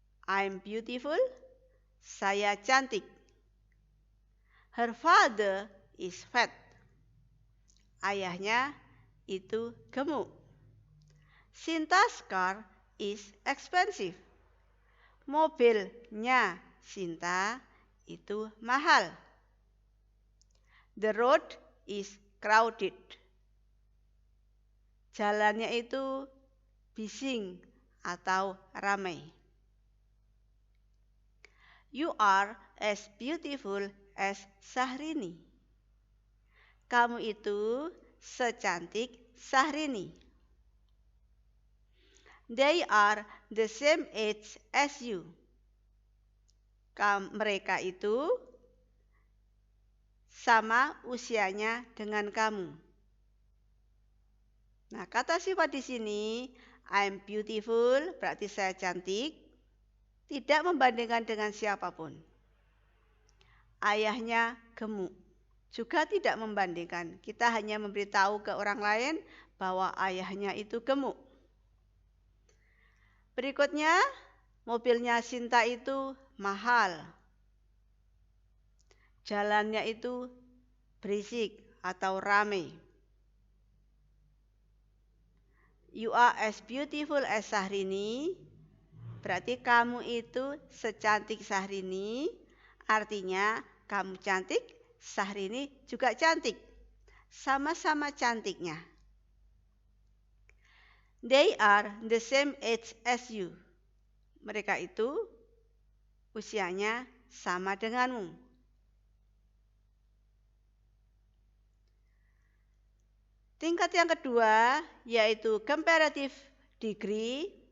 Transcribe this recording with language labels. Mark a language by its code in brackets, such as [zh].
[en] I'm beautiful, [id] saya cantik. [en] Her father is fat. [id] Ayahnya itu gemuk. [en] Sinta's car is expensive. [id] Mobilnya Sinta itu mahal. [en] The road is crowded. [id] Jalannya itu bising atau ramai. [en] You are as beautiful as Sahrini. [id] Kamu itu secantik Sahrini. [en] They are the same age as you. [id] Mereka itu sama usianya dengan kamu. Nah, kata sifat di sini, [en] I'm beautiful, [id] berarti saya cantik. Tidak membandingkan dengan siapapun. Ayahnya gemuk, juga tidak membandingkan. Kita hanya memberitahu ke orang lain bahwa ayahnya itu gemuk. Berikutnya, mobilnya Sinta itu mahal. Jalannya itu berisik atau ramai. [en] You are as beautiful as Sahrini. [id] Berarti kamu itu secantik Sahrini. Artinya kamu cantik, Sahrini juga cantik. Sama-sama cantiknya. [en] They are the same age as you. [id] Mereka itu usianya sama denganmu. Tingkat yang kedua yaitu comparative degree